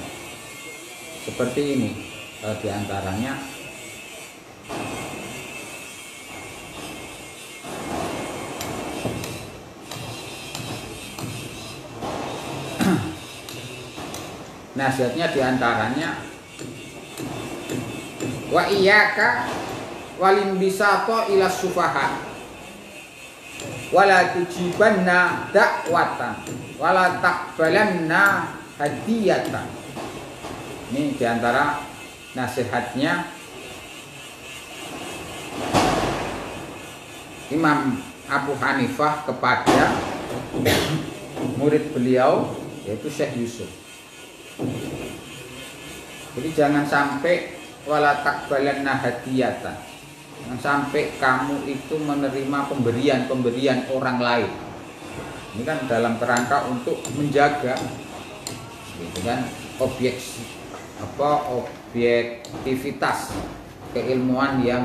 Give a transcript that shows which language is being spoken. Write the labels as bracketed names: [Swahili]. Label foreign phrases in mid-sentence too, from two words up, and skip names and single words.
[Indonesian] Seperti ini diantaranya. Nasihatnya diantaranya [Arabic] وإياك والانبساط إلى السفهاء ولا تجيبن دعوة ولا تقبلن هدية. [Indonesian] Ini diantara nasihatnya Imam Abu Hanifah kepada murid beliau yaitu Syekh Yusuf. Jadi jangan sampai [Arabic] ولا تقبلن هدية. [Indonesian] Jangan sampai kamu itu menerima pemberian orang lain. Ini kan dalam kerangka untuk menjaga gitu kan objektivitas keilmuan yang